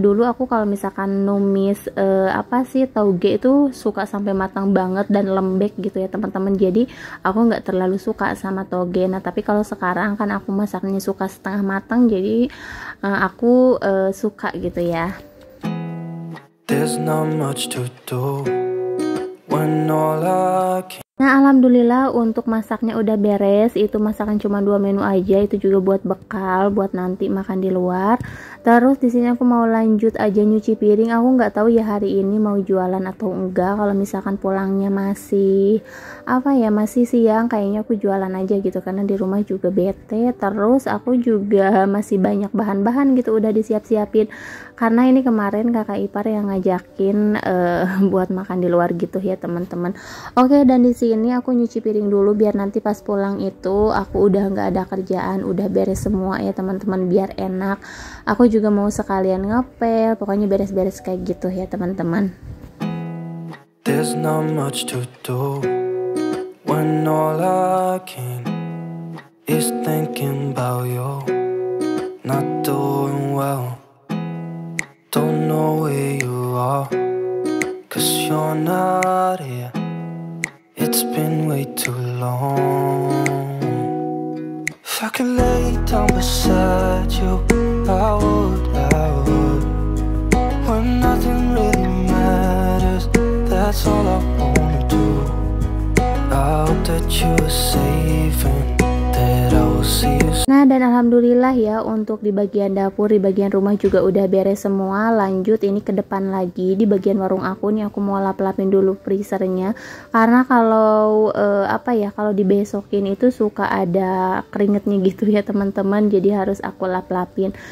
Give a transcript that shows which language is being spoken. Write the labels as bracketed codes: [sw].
[id] Dulu aku kalau misalkan numis apa sih tauge itu suka sampai matang banget dan lembek gitu ya teman-teman, jadi aku nggak terlalu suka sama toge. Nah tapi kalau sekarang kan aku masaknya suka setengah matang, jadi aku suka gitu ya. [en] There's not much to do when all I can. [id] Nah alhamdulillah untuk masaknya udah beres. Itu masakan cuma 2 menu aja, itu juga buat bekal buat nanti makan di luar. Terus di sini aku mau lanjut aja nyuci piring. Aku nggak tahu ya hari ini mau jualan atau enggak. Kalau misalkan pulangnya masih apa ya, masih siang, kayaknya aku jualan aja gitu, karena di rumah juga bete. Terus aku juga masih banyak bahan-bahan gitu udah disiap-siapin, karena ini kemarin kakak ipar yang ngajakin buat makan di luar gitu ya teman-teman. Oke, dan di sini aku nyuci piring dulu biar nanti pas pulang itu aku udah nggak ada kerjaan, udah beres semua ya teman-teman, biar enak. Aku juga mau sekalian ngepel, pokoknya beres-beres kayak gitu ya teman-teman. [en] There's not much to do when all I can is thinking about you. Not doing well, don't know where you are, 'cause you're not here. It's been way too long. If I could lay down beside you, I would. When nothing really matters, that's all I wanna do. I hope that you are safe and that I will see you. [id] Nah dan alhamdulillah ya, untuk di bagian dapur, di bagian rumah juga udah beres semua. Lanjut ini ke depan lagi, di bagian warung aku nih aku mau lap-lapin dulu freezernya, karena kalau apa ya, kalau dibesokin itu suka ada keringetnya gitu ya teman-teman, jadi harus aku lap-lapin.